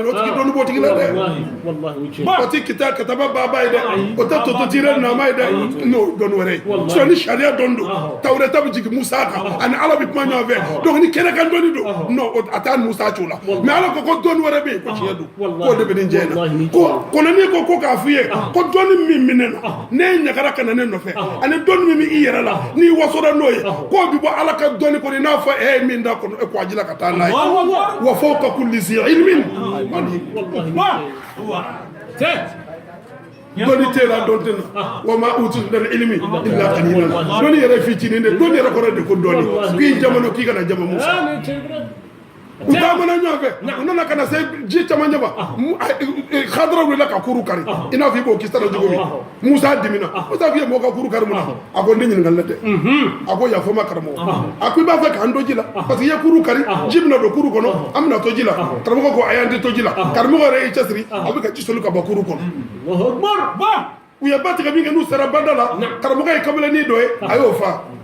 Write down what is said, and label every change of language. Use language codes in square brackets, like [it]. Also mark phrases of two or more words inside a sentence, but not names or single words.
[bm] o tigi dɔnni b'o tigi la dɛ o tɛ kitaba baaba ye dɛ o tɛ tototire nama ye dɛ n'o dɔnni wɛrɛ ye sinon ni sariya dɔnni don tawureta bɛ jigin Musa kan ani ala bɛ kuma ɲɔgɔn fɛ donc ni kɛnɛ kan dɔnni don non a t'a Musa cogo la mais ala ko dɔnni wɛrɛ bɛ yen ko tiɲɛ don k'o de bɛ nin jɛ in na ko kɔnɔnin ko k'a f'i ye ko dɔnni min minɛ na ne ɲagara ka na ne nɔfɛ ani dɔnni min bɛ i yɛrɛ la n'i wasora n'o ye k'o bɛ bɔ ala ka dɔnni kɔnɔ n'a fɔ e ye min da kɔnɔ e ko a ji la ka taa n'a ye [ar] وفوق كل ذي علم [bm] dɔnni tɛ la dɔn tɛ na [ar] وما أوتيتم من العلم إلا قليلا [bm] dɔnni yɛrɛ fitinin de dɔnni yɛrɛ kɔrɔ de ko dɔnni k'i jamana k'i kana jama Musa u taamana ɲɔgɔn fɛ u nana ka na se ji camancɛ ma Khadra wulila ka kuru kari i n'a fɔ i b'o kisa la cogo min Musa dimina Musa k'i ye mɔgɔ ka kuru kari mun na a ko n tɛ ɲininkali la dɛ a ko yafa n ma karamɔgɔ a ko i b'a fɛ k'an to ji la parce que i ye kuru kari ji bɛna don kuru kɔnɔ an bɛna to ji la karamɔgɔ ko a y'an tɛ to ji la karamɔgɔ yɛrɛ y'i cɛsiri a bɛ ka ji soli ka bɔ kuru kɔnɔ u ye ba tigɛ min kɛ n'u sera bada la karamɔgɔ ye kamalenin dɔ ye a y'o fa